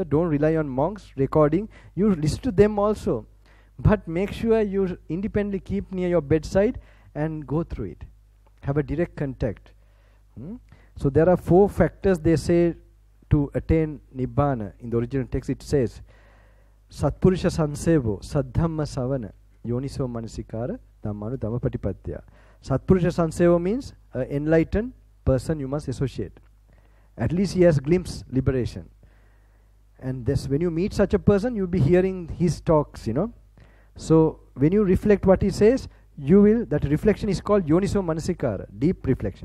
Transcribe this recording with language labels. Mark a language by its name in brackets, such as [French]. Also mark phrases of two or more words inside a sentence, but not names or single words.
[English] Don't rely on monks recording. You listen to them also. But make sure you independently keep near your bedside and go through it. Have a direct contact. So there are 4 factors they say to attain Nibbana. In the original text it says, [Pali] Satpurusha Sansevo, Saddhamma Savana, Yoniso Manasikara, Dhammanu Dhammapatipatya. Satpurusha Sansevo [English] means an enlightened person you must associate. At least he has glimpsed liberation. And this, when you meet such a person, you'll be hearing his talks, So when you reflect what he says, that reflection is called [Pali] Yoniso Manasikara, [English] deep reflection.